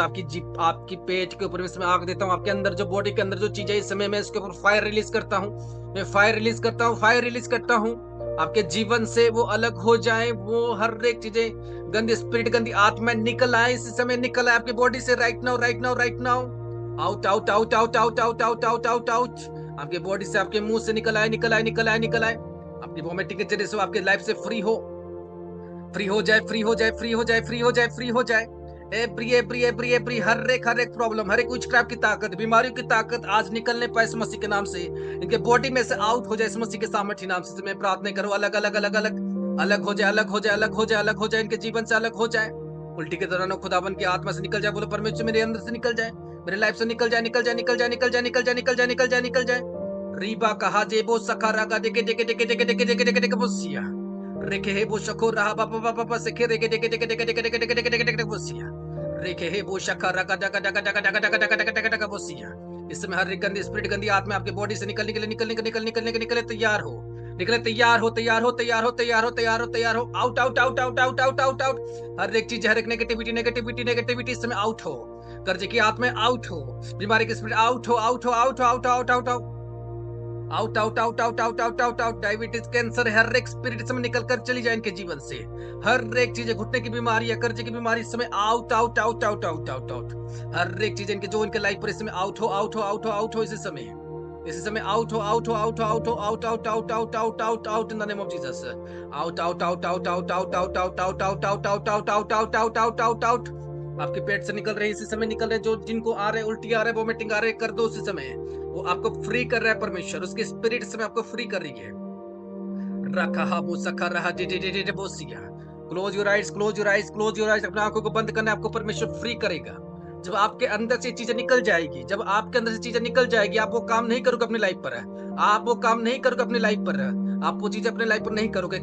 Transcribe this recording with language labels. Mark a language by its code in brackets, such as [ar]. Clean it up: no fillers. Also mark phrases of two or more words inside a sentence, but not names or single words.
[hi] आपकी जीप, आपकी पेट के ऊपर इसमें आग देता हूँ। आपके अंदर जो बॉडी के अंदर जो चीज है, इस समय मैं इसके ऊपर [en] fire release [hi] करता हूँ। मैं [en] fire release [hi] करता हूँ, [en] fire release [hi] करता हूँ। आपके जीवन से वो अलग हो जाए, वो हर एक चीजें, गंदी स्पिरिट, गंदी आत्मा निकल आए इस समय, निकल आए आपकी बॉडी से [en] right now, right now, right now. out out out out out out out out out out. [hi] आपके बॉडी से, आपके मुंह से निकल आए, निकल आए, निकल आए, निकल आए। आपकी वोमिटिंग के जरिए से आपके लाइफ से फ्री हो, फ्री हो जाए, फ्री हो जाए, फ्री हो जाए, फ्री हो जाए, फ्री हो जाए। [en] every every every every [hi] हर एक प्रॉब्लम, हर एक विचक्राफ्ट की ताकत, बीमारियों की ताकत आज निकलने पाए इस मसीह के नाम से। इनके बॉडी में से आउट हो जाए इस मसीह के सामर्थ्य नाम से। मैं प्रार्थना करूं, अलग अलग अलग अलग अलग हो जाए, अलग हो जाए, अलग हो जाए, अलग हो जाए, इनके जीवन से अलग हो जाए। उल्टी के दौरान खुदावन की आत्मा से निकल जाए। बोलो परमेश्वर मेरे अंदर से निकल जाए, मेरे लाइफ से निकल जाए, निकल जाए, निकल जाए, निकल जाए, निकल जाए, निकल जाए, निकल जाए, निकल जाए। रीबा कहा जेबो सखा रागा देके देके देके देके देके देके देके देके बोसिया रेखे हे बो शको रहा बाबा बाबा बाबा सेखे रेके देके देके देके देके देके देके देके देके देके बोसिया रेखे हे बो शका रागा डगा डगा डगा डगा डगा डगा डगा डगा डगा बोसिया। इस समय हर एक गंदी स्पिरिट, गंदी आत्मा आपके बॉडी से निकलने के लिए, निकलने के निकलने के निकलने निकले तैयार हो, निकले तैयार हो, तैयार हो, तैयार हो, तैयार हो, तैयार हो, तैयार हो। [en] out out out out out out out out. [hi] हर एक चीज, हर एक [en] negativity negativity negativity [hi] इस समय आउट हो। कर्जे की आत्मा आउट हो, बीमारी की स्पिरिट आउट हो, आउट हो, आउट हो, [en] out out out out out out out out out out out out. [hi] डायबिटीज, कैंसर, हर एक स्पिरिट समय निकल कर चली जाए इनके जीवन से। हर एक चीज, घुटने की बीमारी या कर्जे की बीमारी इस समय [en] out out out out out out out. [hi] हर एक चीज इनके जो इनके लाइफ पर इस समय आउट हो, आउट हो, आउट हो, आउट हो, इसी समय, इसी समय आउट हो, आउट हो, आउट हो, आउट हो, [en] out out out out out out out in the name of Jesus. out out out out out out out out out out out out out out out out out out out. [hi] आपके पेट से निकल रहे इसी समय, निकल रहे जो जिनको आ रहे, उल्टी आ रहे, वोमिटिंग आ रहे, कर दो उसी समय। वो आपको फ्री कर रहा है परमेश्वर, उसके स्पिरिट से आपको फ्री कर रही है। रखा वो सखा रहा डे डे डे डे बोसिया। [en] close your eyes, close your eyes, close your eyes. [hi] अपने आंखों को बंद करना है, आपको परमेश्वर फ्री करेगा। जब आपके अंदर से चीजें निकल जाएगी, जब आपके अंदर से चीजें निकल जाएगी, आप वो काम नहीं करोगे अपनी लाइफ पर, आप वो काम नहीं करोगे अपनी लाइफ पर, आप वो चीजें अपने लाइफ पर नहीं करोगे।